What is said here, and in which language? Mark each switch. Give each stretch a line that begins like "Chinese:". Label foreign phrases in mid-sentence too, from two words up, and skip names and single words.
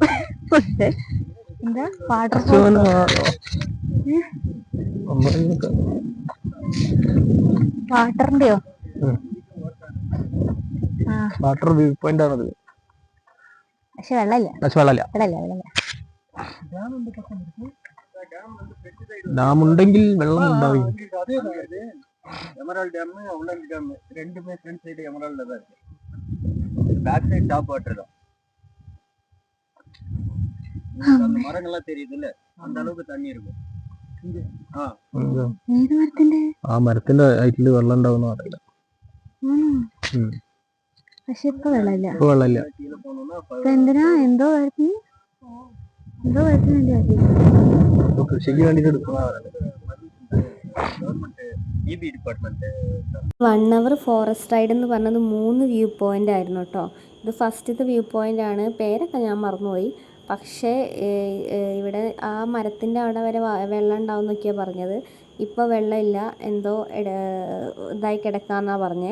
Malayalam: എന്താ വാട്ടറിന്റെയോ?
English: water view point
Malayalam: ആണത്. പക്ഷെ വെള്ളമില്ല. ഡാം ഉണ്ടെങ്കിൽ വെള്ളം ഉണ്ടാവും.
Tamil: எமரால்டு டேம் உள்ளாண்டி டேம் ரெண்டுமே
English: front side
Tamil: எமரால்டு தான் இருக்கு.
English: back side top water
Tamil: தான். அந்த மரங்கள்லாம் தெரியுது இல்ல, அந்த அளவுக்கு தண்ணி இருக்கும்.
Malayalam: ആ മരത്തിന്റെ ഹൈറ്റില് വെള്ളം ഉണ്ടാവുന്ന അറിയില്ല. പക്ഷെ ഇപ്പൊ വെള്ളമില്ല.
Tamil: கீழே போனோம்னா
Malayalam: എന്തിനാ എന്തോ കൃഷിക്ക് വേണ്ടിട്ട് എടുക്കുന്ന
English: government EB department 1 hour forest ride
Malayalam: എന്ന് പറഞ്ഞത് 3
English: view point
Malayalam: ആയിരുന്നു കേട്ടോ. ഇത് ഫസ്റ്റത്തെ
English: view point
Malayalam: ആണ്. പേരൊക്കെ ഞാൻ മറന്നുപോയി. പക്ഷേ ഇവിടെ ആ മരത്തിൻ്റെ അവിടെ വരെ വെള്ളം ഉണ്ടാവും എന്നൊക്കെയാണ് പറഞ്ഞത്. ഇപ്പോൾ വെള്ളമില്ല, എന്തോ ഇതായി കിടക്കാമെന്നാണ് പറഞ്ഞത്.